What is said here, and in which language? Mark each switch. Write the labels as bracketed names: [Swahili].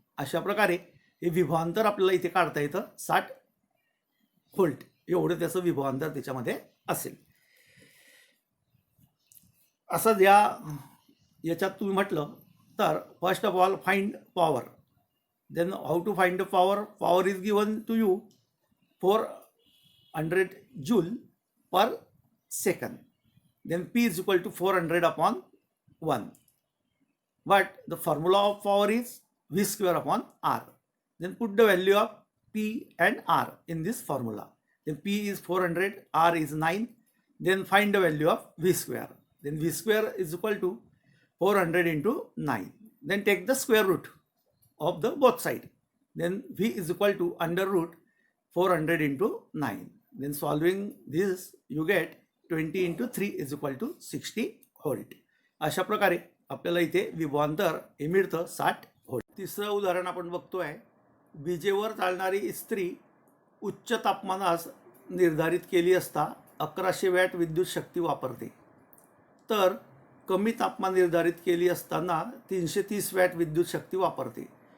[Marathi] अशा प्रकारे हे विभवांतर आपल्याला इथे काढता येतं. 60 व्होल्ट एवढं त्याचं विभवांतर त्याच्यामध्ये असेल. असं याच्यात तुम्ही म्हटलं तर [English] First of all find power. Then how to find the power. Power is given to you 400 joule per second. Then P is equal to 400 upon 1. But the formula of power is V square upon R. Then put the value of P and R in this formula. Then P is 400, R is 9. Then find the value of V square. Then V square is equal to 400 into 9. Then take the square root of the both side. Then V is equal to under root 400 into 9. Then solving this you get 20 into 3 is equal to 60 volt. [Marathi] अशा प्रकारे आपल्याला इथे विभवांतर हे मिळतं 60 volt. तिसरं उदाहरण आपण बघतोय. विजेवर चालणारी इस्त्री उच्च तापमानास निर्धारित केली असता 1100 वॅट विद्युत शक्ती वापरते, तर कमी तापमान निर्धारित केली असताना 330 वॅट विद्युत शक्ती वापरते.